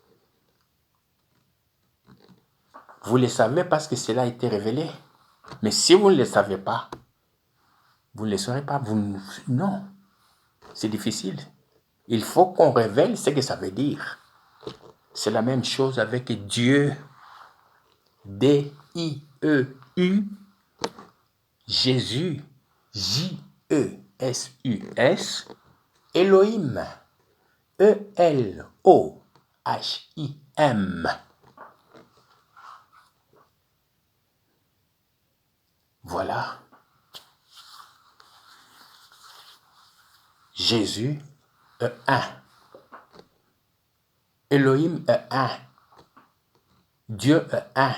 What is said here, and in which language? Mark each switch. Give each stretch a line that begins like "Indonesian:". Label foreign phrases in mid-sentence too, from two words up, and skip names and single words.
French: Vous le savez parce que cela a été révélé. Mais si vous ne le savez pas, vous ne le saurez pas. Non, c'est difficile. Il faut qu'on révèle ce que ça veut dire. C'est la même chose avec Dieu. D-I-E-U. Jésus. J-E-S-U-S. Elohim. E-L-O-H-I-M. Voilà. Jésus est un. Elohim est un. Dieu est un.